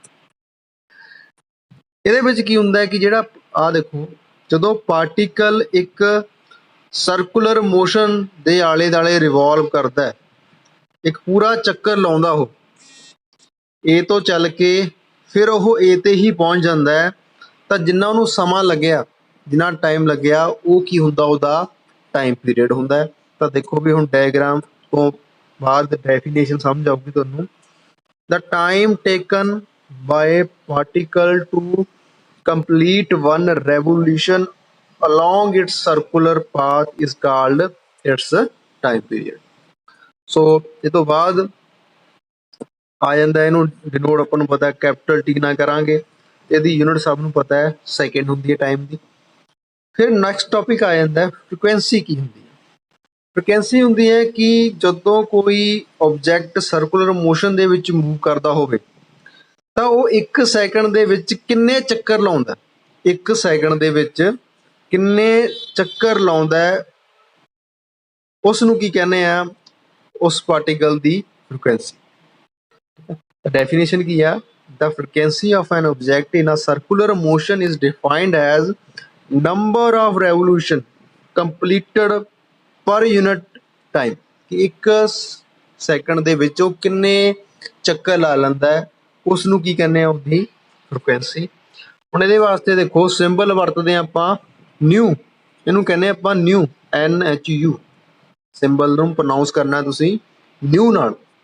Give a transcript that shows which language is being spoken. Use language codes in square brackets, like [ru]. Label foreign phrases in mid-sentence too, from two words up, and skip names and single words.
[pa] ਇਹਦੇ ਵਿੱਚ ਕੀ ਹੁੰਦਾ ਹੈ ਕਿ ਜਿਹੜਾ ਆਹ ਦੇਖੋ, ਜਦੋਂ ਪਾਰਟੀਕਲ ਇੱਕ [en] circular motion [pa] ਦੇ ਆਲੇ ਦੁਆਲੇ ਰਿਵੋਲਵ ਕਰਦਾ ਹੈ, ਇੱਕ ਪੂਰਾ ਚੱਕਰ ਲਾਉਂਦਾ ਉਹ ਏ ਤੋਂ ਚੱਲ ਕੇ ਫਿਰ ਉਹ ਏ ਤੇ ਹੀ ਪਹੁੰਚ ਜਾਂਦਾ ਹੈ, ਤਾਂ ਜਿੰਨਾ ਉਹਨੂੰ ਸਮਾਂ ਲੱਗਿਆ, ਜਿੰਨਾ ਟਾਈਮ ਲੱਗਿਆ, ਉਹ ਕੀ ਹੁੰਦਾ? ਉਹਦਾ [en] time period [pa] ਹੁੰਦਾ ਹੈ। ਤਾਂ ਦੇਖੋ ਵੀ ਹੁਣ ਡਾਇਗਰਾਮ ਤੋਂ ਬਾਅਦ ਡੈਫੀਨੇਸ਼ਨ ਸਮਝ ਆਊਗੀ ਤੁਹਾਨੂੰ। [en] the time taken by particle to complete one revolution along its circular path is called its time period। [pa] ਸੋ ਇਹ ਤੋਂ ਬਾਅਦ ਆ ਜਾਂਦਾ, ਇਹਨੂੰ ਡਿਨੋਟ ਆਪਾਂ ਨੂੰ ਪਤਾ [en] capital T [pa] ਨਾਲ ਕਰਾਂਗੇ, ਇਹਦੀ ਯੂਨਿਟ ਸਭ ਨੂੰ ਪਤਾ ਹੈ ਸੈਕਿੰਡ ਹੁੰਦੀ ਹੈ ਟਾਈਮ ਦੀ। ਫਿਰ [en] next topic [pa] ਆ ਜਾਂਦਾ ਫ੍ਰੀਕੁਐਂਸੀ ਕੀ ਹੁੰਦੀ ਹੈ? ਫ੍ਰੀਕੁਐਂਸੀ ਹੁੰਦੀ ਹੈ ਕਿ ਜਦੋਂ ਕੋਈ ਆਬਜੈਕਟ [en] circular motion [pa] ਦੇ ਵਿੱਚ ਮੂਵ ਕਰਦਾ ਹੋਵੇ ਤਾਂ ਉਹ 1 ਸੈਕਿੰਡ ਦੇ ਵਿੱਚ ਕਿੰਨੇ ਚੱਕਰ ਲਾਉਂਦਾ? 1 ਸੈਕਿੰਡ ਦੇ ਵਿੱਚ ਕਿੰਨੇ ਚੱਕਰ ਲਾਉਂਦਾ ਹੈ, ਉਸ ਨੂੰ ਕੀ ਕਹਿੰਦੇ ਆ? ਉਸ ਪਾਰਟੀਕਲ ਦੀ ਫ੍ਰੀਕੁਐਂਸੀ। ਡੈਫੀਨੇਸ਼ਨ ਕੀ ਆ? [en] The frequency of an object in a circular motion is defined as number of revolution completed per unit time। [pa] ਕਿ 1 ਸੈਕਿੰਡ ਦੇ ਵਿੱਚ ਉਹ ਕਿੰਨੇ ਚੱਕਰ ਲਾ ਲੈਂਦਾ ਹੈ, ਉਸ ਨੂੰ ਕੀ ਕਹਿੰਦੇ ਆ? ਉਹਦੀ ਫ੍ਰੀਕੁਐਂਸੀ। ਹੁਣ ਇਹਦੇ ਵਾਸਤੇ ਦੇਖੋ ਸਿੰਬਲ ਵਰਤਦੇ ਆਪਾਂ ਨਿਊ, ਇਹਨੂੰ ਕਹਿੰਦੇ ਆਪਾਂ ਨਿਊ, NHU। ਸਿੰਬਲ ਨੂੰ ਪ੍ਰੋਨਾਊਂਸ ਕਰਨਾ ਤੁਸੀਂ ਨਿਊ ਨਾਲ।